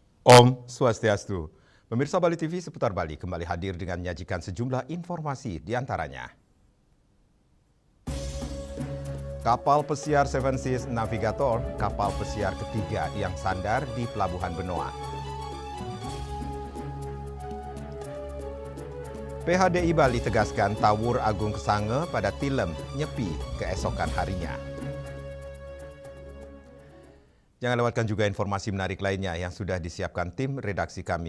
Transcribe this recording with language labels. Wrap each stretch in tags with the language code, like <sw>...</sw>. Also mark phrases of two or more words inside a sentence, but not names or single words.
<ban>Om Swastiastu.</ban> <id>Pemirsa Bali TV seputar Bali kembali hadir dengan menyajikan sejumlah informasi diantaranya. Kapal pesiar Seven Seas Navigator, kapal pesiar ketiga yang sandar di Pelabuhan Benoa. PHDI Bali tegaskan Tawur Agung Kesange pada tilem nyepi keesokan harinya. Jangan lewatkan juga informasi menarik lainnya yang sudah disiapkan tim redaksi kami.</id>